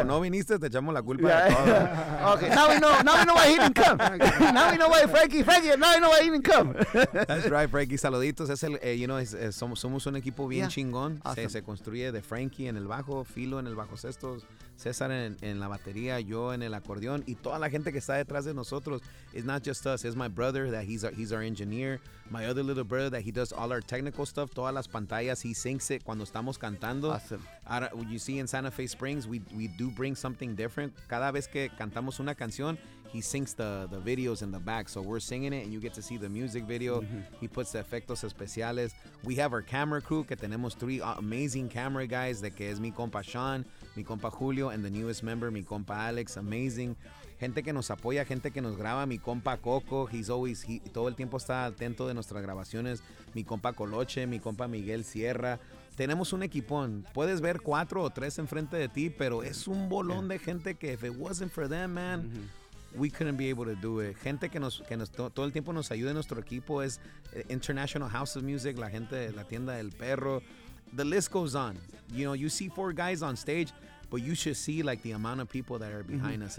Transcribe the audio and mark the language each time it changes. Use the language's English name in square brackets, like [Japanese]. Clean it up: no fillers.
[Spanish] Como no viniste, te echamos la culpa de todo. [English] Okay, now we know why he didn't come. Now we know why Frankie, now we know why he didn't come. That's right, [Spanish] Frankie, saluditos. Somos un equipo bien chingón. Awesome. Se construye de Frankie en el bajo, Filo en el bajo sexto, César en la batería, yo en el acordeón, y toda la gente que está detrás de nosotros. [English] It's not just us, it's my brother, that he's our engineer, my other little brother, that he does all our technical stuff, [Spanish] todas las pantallas, [English] he syncs it [Spanish] cuando estamos cantando. [English] Awesome. You see in Santa Fe Springs, we do bring something different. [Spanish] Cada vez que cantamos una canción, [English] he syncs the videos in the back, so we're singing it and you get to see the music video. Mm-hmm. He puts the [Spanish] efectos especiales. [English] We have our camera crew, [Spanish] que tenemos [English] three amazing camera guys, [Spanish] de que es mi compa [English] Sean, mi compa Julio, and the newest member, mi compa Alex, amazing. [Spanish] Gente que nos apoya, gente que nos graba, mi compa Coco, todo el tiempo está atento de nuestras grabaciones, mi compa Coloche, mi compa Miguel Sierra. Tenemos un equipón, puedes ver cuatro o tres enfrente de ti, pero es un bolón de gente que, [English] if it wasn't for them, man, we couldn't be able to do it. [Spanish] Gente que nos todo el tiempo nos ayuda en nuestro equipo, es International House of Music, la gente de la tienda del perro. [English] The list goes on. You know, you see four guys on stage, but you should see like the amount of people that are behind us.